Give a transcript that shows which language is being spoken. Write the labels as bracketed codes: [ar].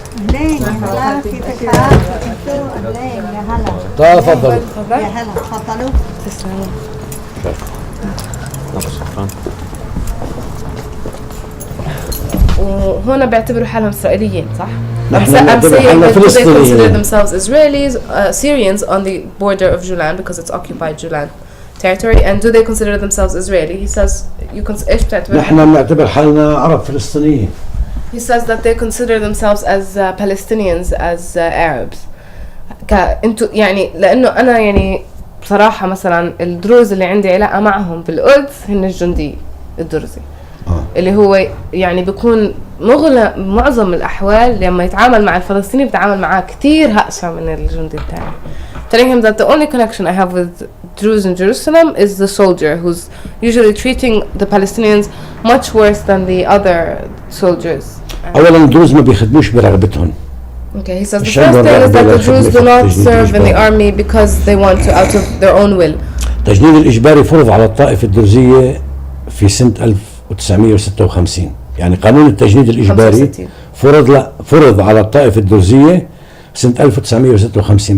[ar] اهلين يا هلا كيفك حالك؟ اهلين يا هلا. تفضل. يا هلا تفضلوا. تسلموا. شكرا. وهون بيعتبروا حالهم إسرائيليين صح؟ نحن [en] I'm [ar] نعتبر [en] saying [ar] حالنا [en] that they consider [ar] فلسطينيين. [en] themselves Israelis, Syrians on the border of Julan because it's occupied Julan territory, and do they consider themselves Israeli? He says [ar] إيش بتعتبر؟ نحن بنعتبر حالنا عرب فلسطينيين. [en] He says that they consider themselves as Palestinians, as Arabs. [ar] انتو يعني لأنه أنا يعني بصراحة مثلا الدروز اللي عندي علاقة معهم بالقدس هن الجندي الدرزي. اللي هو يعني بيكون معظم الأحوال لما يتعامل مع الفلسطيني بيتعامل معاه كتير هقسى من الجندي التاني. [en] Telling him that the only connection I have with Druze in Jerusalem is the soldier who's usually treating the Palestinians much worse than the other soldiers. [ar] اولا الدروز ما بيخدموش برغبتهم. [en] Okay, he says the first thing is that the Druze do not serve in the army because they want to out of their own will. [ar] التجنيد الإجباري فرض على الطائفة الدرزية في سنة 1956. يعني قانون التجنيد الإجباري فرض على الطائفة الدرزية سنة 1956.